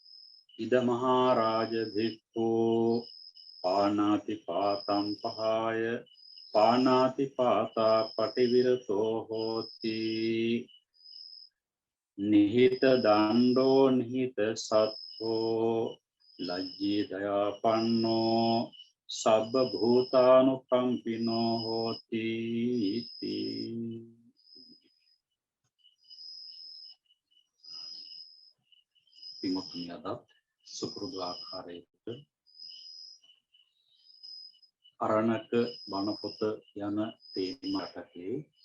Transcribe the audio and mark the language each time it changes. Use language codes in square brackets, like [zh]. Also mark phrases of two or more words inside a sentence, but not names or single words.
[pi] ඉද මහරජ භික්ඛු පානාති පාතම් පහාය පානාති පාතා පටිවිරතෝ හෝති නිහිත දණ්ඩෝ නිහිත සත්වෝ ලජ්ජී දයාපන්නෝ සබ්බ භූතානුකම්පිනෝ හෝති [si] පින්වත්නි අද සුපුරුදු ආකාරයට අරණක බණ පොත යන තේමාවකදී